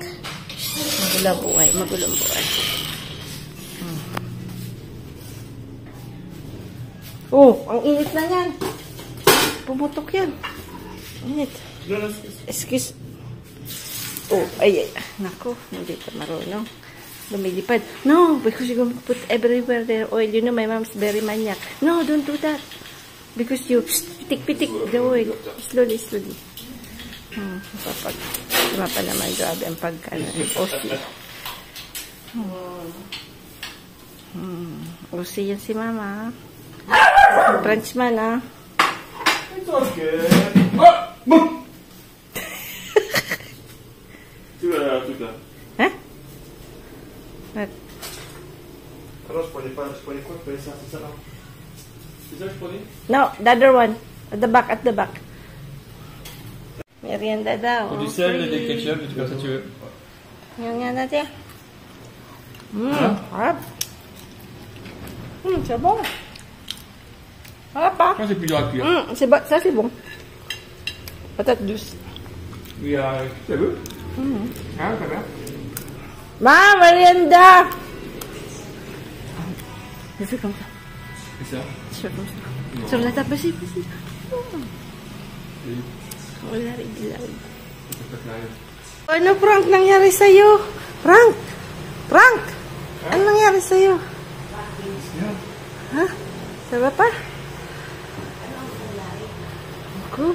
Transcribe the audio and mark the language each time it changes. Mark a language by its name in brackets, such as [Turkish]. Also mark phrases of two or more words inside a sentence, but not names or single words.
[Filipino] Magulong buhay. Oh, ang init na yan. Pumutok yan. Init. [English] Excuse. Oh, ay. [Filipino] Naku, hindi pa marunong. Lumilipad. [English] No, because you're going to put everywhere their oil. You know, my mom's very maniac. No, don't do that. Because you pitik-pitik the oil. Slowly. [Filipino] Kapag pa naman grabe ang pagka-OC. OC yan si Mama. [English] Frenchman, ah. It's okay. Ah! Boum! [French] Tu vois un truc là. Hein? What? Alors je prenais quoi? Je prenais ça, c'est ça là. C'est ça que je prenais? [English] No, the other one. At the back. [Filipino] Merienda daw. [French] Du sel, des ketchup, des trucs comme ça tu veux. [Filipino] Yan nga natin. Harap. [French] C'est bon. [Filipino] Harap pa. [French] Ça c'est plus dur à cuire. Ça c'est bon. Patate douce. Oui, tu veux? Ah, ça va. Ma, merienda! Je fais comme ça. C'est ça? Je fais comme ça. Sur la table, vas-y. [Filipino] Wala rin. Ano, Frank, nangyari sa'yo? Frank! Ano nangyari sa'yo? Ha? Sabi pa? Ako?